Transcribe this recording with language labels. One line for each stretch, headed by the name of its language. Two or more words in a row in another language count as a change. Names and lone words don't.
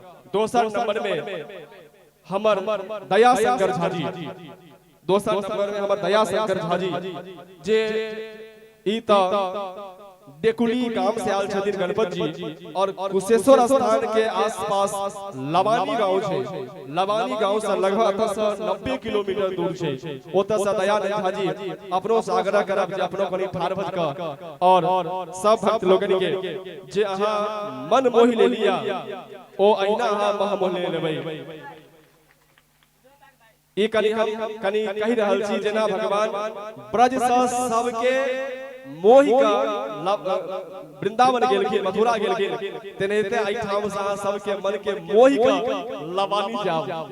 Maithili: दोसर नंबर में हमर दया शंकर झा जी, दोसर नंबर में हमर दया शंकर झा जी जे ई त डेकुली गांव से आल छथिन गणपत जी। और कुशेश्वर स्थान के आसपास लवानी गांव छै। लवानी गांव से लगभग 90 किलोमीटर दूर छै। ओतऽ से दयानंद झा जी अपनो से आग्रह करब जे अपनो कनी ठाड़ भज क और सब भक्त लोगन के जे अहाँ मन मोहि लेलिया ओ अहिना अहाँ मह मोहि लेबै। ई कनी हम कनी कहि रहल छी जेना भगवान ब्रज सँ सबके मोहि का वृंदावन गेलखिन, मथुरा गेलखिन, तेनाहिते एहि ठाम से सबके मन के मोहि का लवानी जाओ।